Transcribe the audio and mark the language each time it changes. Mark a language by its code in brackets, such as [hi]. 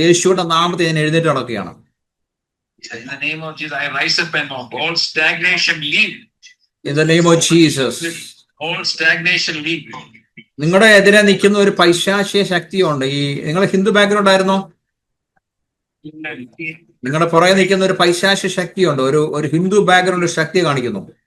[ml] യേശുവിന്റെ നാമത്തിൽ ഞാൻ എഴുന്നേറ്റ് നടക്കുകയാണ്. [en] In the name of Jesus, I rise up and all stagnation leave. In the name of Jesus. All stagnation leave. [ml] നിങ്ങളുടെ എതിരെ നിൽക്കുന്ന ഒരു പൈശാചിക ശക്തിയുണ്ട്. നിങ്ങളെ ഹിന്ദു ബാക്ക്ഗ്രൗണ്ട് ആയിരുന്നോ? നിങ്ങളുടെ പുറകെ നിൽക്കുന്ന ഒരു പൈശാചിക ശക്തിയുണ്ട്. ഒരു ഹിന്ദു ബാക്ക്ഗ്രൗണ്ട് ശക്തി കാണിക്കുന്നു.